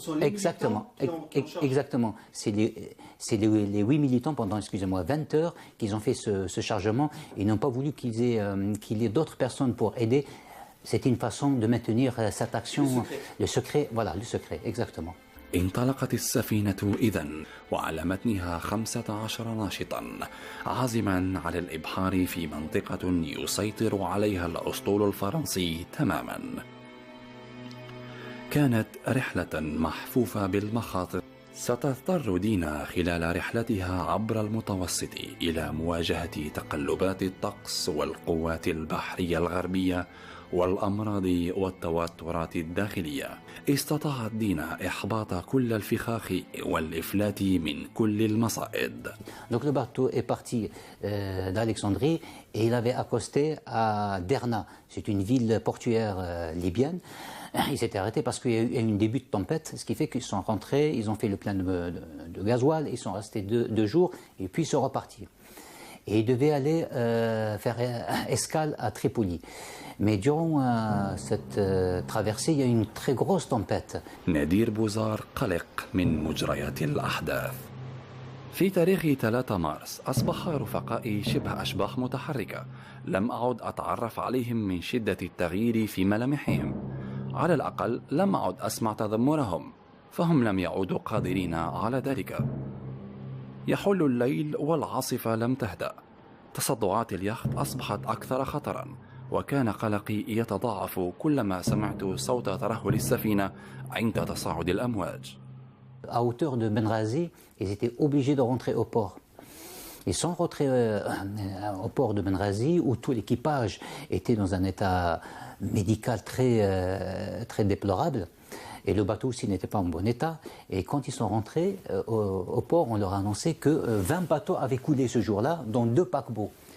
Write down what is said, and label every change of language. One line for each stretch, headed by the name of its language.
French: Exactement. Exactement. C'est les 8 militants pendant, excusez-moi, 20 heures qu'ils ont fait ce chargement. Ils n'ont pas voulu qu'il y ait d'autres personnes pour aider. C'était une façon de maintenir cette action. Le secret, voilà, le secret, exactement.
Arabic: انطلقت السفينة إذن وعلى متنها 15 ناشطا عازما على الإبحار في منطقة يسيطر عليها الأسطول الفرنسي تماما. كانت رحلة محفوفة بالمخاطر. ستضطر دينا خلال رحلتها عبر المتوسط إلى مواجهة تقلبات الطقس والقوات البحرية الغربية والأمراض والتوترات الداخلية. استطاعت دينا إحباط كل الفخاخ والإفلات من كل المصائد.
French: Donc le bateau est parti d'Alexandrie et il avait accosté à Derna. C'est une ville portuaire libyenne. Ils s'étaient arrêtés parce qu'il y a eu un début de tempête, ce qui fait qu'ils sont rentrés, ils ont fait le plein de gasoil, ils sont restés deux jours et puis ils sont repartis. Et ils devaient aller faire escale à Tripoli. Mais durant cette traversée, il y a eu une très grosse tempête.
Arabic: نادير بوزار قلق من مجريات الأحداث. في تاريخ 3 مارس أصبح رفقائي شبه أشباح متحركة، لم أعد أتعرف عليهم من شدة التغيير في ملامحهم. على الأقل لم أعد أسمع تذمرهم، فهم لم يعودوا قادرين على ذلك. يحل الليل والعاصفة لم تهدأ. تصدعات اليخت أصبحت أكثر خطرا، وكان قلقي يتضاعف كلما سمعت صوت ترهل السفينة عند تصاعد الأمواج.
French: À hauteur de Benghazi, ils étaient obligés de rentrer au port. Ils sont rentrés au port de Benghazi où tout l'équipage était dans un état médical très déplorable. Et le bateau aussi n'était pas en bon état. Et quand ils sont rentrés au port, on leur a annoncé que 20 bateaux avaient coulé ce jour-là, dont 2 paquebots.